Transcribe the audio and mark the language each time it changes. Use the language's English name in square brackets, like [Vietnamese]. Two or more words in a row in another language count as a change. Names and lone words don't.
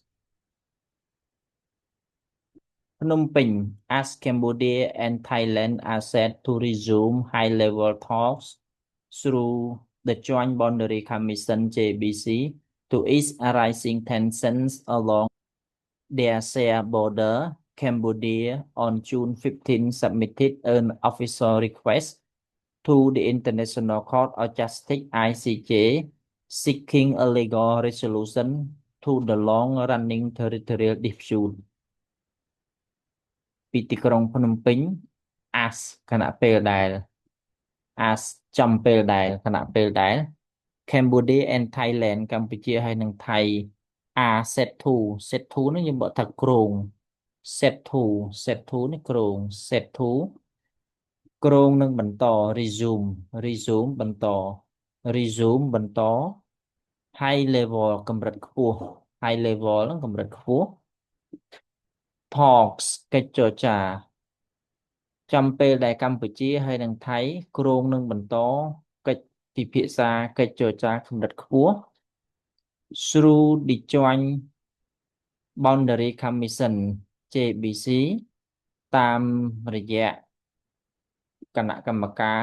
[English] Phnom Penh as Cambodia and Thailand are set to resume high-level talks through the Joint Boundary Commission JBC to ease rising tensions along their shared border. Cambodia on June 15 submitted an official request to the International Court of Justice ICJ seeking a legal resolution to the long-running territorial dispute. [Khmer] ពីទីក្រុងភ្នំពេញ as ខណៈពេលដែល as ចំពេលដែលខណៈពេលដែល [English] Cambodia and Thailand [Khmer] កម្ពុជាហើយនិងថៃ [English] are set to [Khmer] នេះយើងបកថាគ្រោង [English] set to [Khmer] នេះគ្រោង [English] set to [Khmer] គ្រោងនឹងបន្ត resume បន្ត [English] high level [Khmer] កម្រិតខ្ពស់ [English] high level [Khmer] នឹងកម្រិតខ្ពស់ talks កិច្ចចរចាចំពេលដែលកម្ពុជាហើយនិងថៃគ្រោងនឹងបន្តកិច្ចពិភាក្សាកិច្ចចរចាកម្រិតខ្ពស់ [English] through the Joint Boundary Commission JBC [Khmer] តាមរយៈគណៈកម្មការ